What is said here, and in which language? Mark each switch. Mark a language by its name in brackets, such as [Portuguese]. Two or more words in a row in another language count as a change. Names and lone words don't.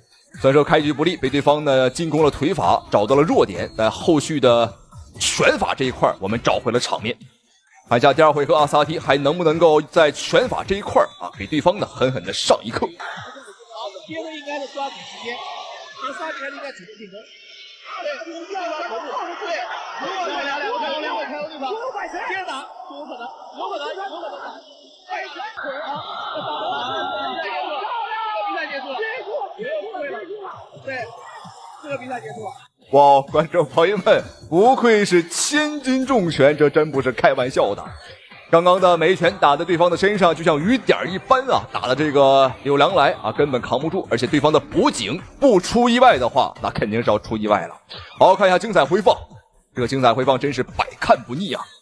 [Chinese] 虽然说开局不利，被对方呢进攻了腿法，找到了弱点，但后续的拳法这一塊我们找回了场面。看一下第2回合阿萨提还能不能够在拳法这一塊啊给对方呢狠狠的上一課。接着应该是抓紧时间，阿萨提还是应該主動進攻。對，不要抓頭部。對，兩個開後對方，接着打，有可能。對，這個比賽結束了。哇，觀眾朋友們，不愧是千斤重拳，這真不是開玩笑的。剛剛的每一拳打在對方的身上，就像雨點一般啊，打的這個柳良來啊，根本扛不住。而且對方的補警不出意外的話，那肯定是要出意外了。好，看一下精彩回放，這個精彩回放真是百看不膩啊。